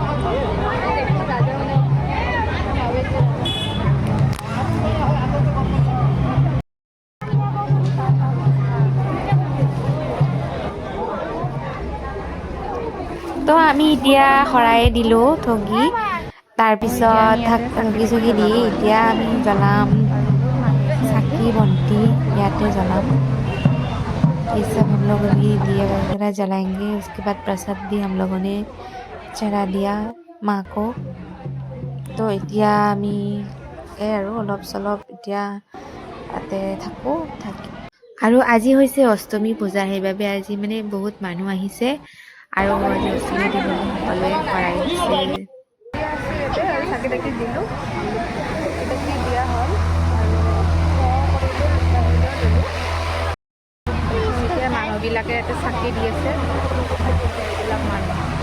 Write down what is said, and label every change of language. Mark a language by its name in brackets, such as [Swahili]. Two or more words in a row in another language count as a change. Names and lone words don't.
[Assamese] তো আমি এতিয়া শৰাই দিলোঁ ঠগি তাৰপিছত ঠগি চগি দি এতিয়া আমি জ্বলাম চাকি বন্তি ইয়াতে জ্বলাম [Hindi] ये सब हम लोग अभी दिया वगैरह जलाएंगे उसके बाद प्रसाद भी हम लोगों ने चढ़ा दिया माँ को तो [Assamese] এতিয়া আমি আৰু অলপ চলপ এতিয়া তাতে থাকোঁ আৰু আজি হৈছে অষ্টমী পূজা সেইবাবে আজি মানে বহুত মানুহ আহিছে আৰু আজি অষ্টমী দিবলৈ সকলোৱে শৰাই দিছে চাকি তাকি দিলোঁ দিয়া হ'ল এতিয়া মানুহবিলাকে ইয়াতে চাকি দি আছে এইবিলাক মানুহ